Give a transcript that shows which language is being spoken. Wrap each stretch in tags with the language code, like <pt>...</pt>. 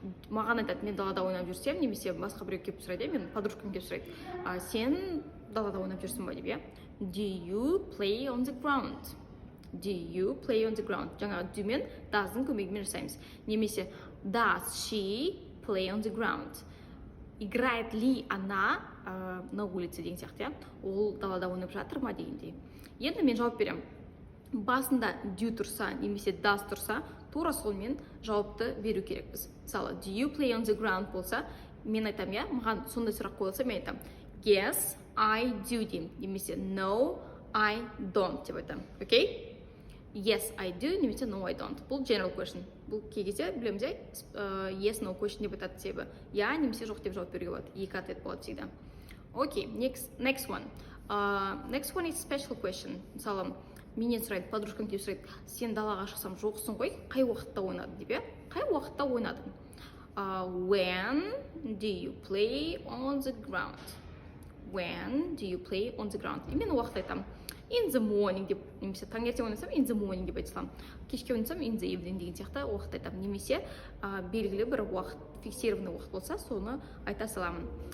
<kk>Маған айтады, мен далада ойнап жүрсем, немесе басқа біреу келіп сұрайды, мен</kk> <ru>подружкам</ru> <kk>келіп сұрайды, сен далада ойнап жүрсің ба деп, иә?</kk> <en>Do you play on the ground? Do you play on the ground?</en> <kk>Жаңағы do мен does'ың көмегімен жасаймыз.</kk> <en>Немесе does she play on the ground?</en> <ru>Играет ли она на улице</ru> <kk>деген сияқты, ол далада ойнап жатыр ма дегендей. Енді мен жауап берем. Басында do тұрса, немесе does тұрса, тура солмен жауапты беру керекпіз. Мысалы,</kk> <en>do you play on the ground</en> <kk>болса, мен айтам, иә, маған сондай сұрақ қойылса, мен айтам,</kk> <en>yes, I do</en> <kk>деймін, немесе</kk> <en>no, I don't</en> <kk>деп айтам. Окей?</kk> <en>Yes, I do,</en> <kk>немесе</kk> <en>no, I don't. Бұл general question.</en> <kk>Бұл кей кезде білеміз, yes, no question деп айтады себебі. Я немесе жоқ деп жауап беруге болады. Екі</kk> <ru>ответ</ru> <kk>болады</kk> <ru>всегда.</ru> <en>Окей, next one. Next one is special question.</en> <kk>Мысалы, менен сұрайды,</kk> <ru>подружкам</ru> <kk>келіп сұрайды, сен далаға шықсам жоқсың ғой, қай уақытта ойнадың деп, қай уақытта ойнадың?</kk> <en>When do you play on the ground? when do you play on the ground.</en> <ru>И</ru> <kk>мен уақыт айтамын. In the morning деп, немесе таңертең ойнасам</kk> <en>in the morning</en> <kk>деп айта саламын. Кешке ойнасам</kk> <en>in the evening</en> <kk>деген сияқты уақыт айтамын. Немесе белгілі бір уақыт,</kk> <ru>фиксированный</ru> <kk>уақыт болса, соны айта саламын.</kk>